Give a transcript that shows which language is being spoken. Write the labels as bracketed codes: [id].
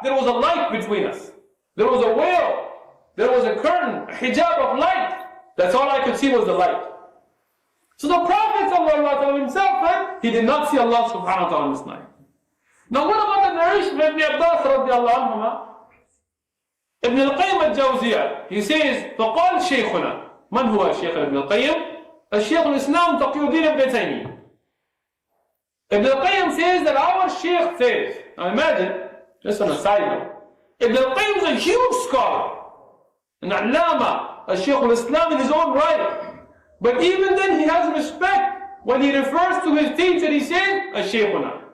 [en] There was a light between us. There was a veil. There was a curtain, a hijab of light. That's all I could see was the light. So the Prophet ﷺ himself said, he did not see Allah subhanahu wa ta'ala this night. Now what about the narration of Ibn Abbas radiallahu anhuma? Ibn al-Qayyim al-Jawziyah, he says, [ar] فقال شيخنا. من هو الشيخ ابن القيم؟ الشيخ الإسلام تقي الدين ابن تيمية. [en] Ibn al-Qayyim says that our Shaykh says, now imagine, just on a side note, Ibn al-Qayyim is a huge scholar, an Allama, a Shaykh al-Islam in his own right. But even then he has respect when he refers to his teacher, he says, Shaykhuna.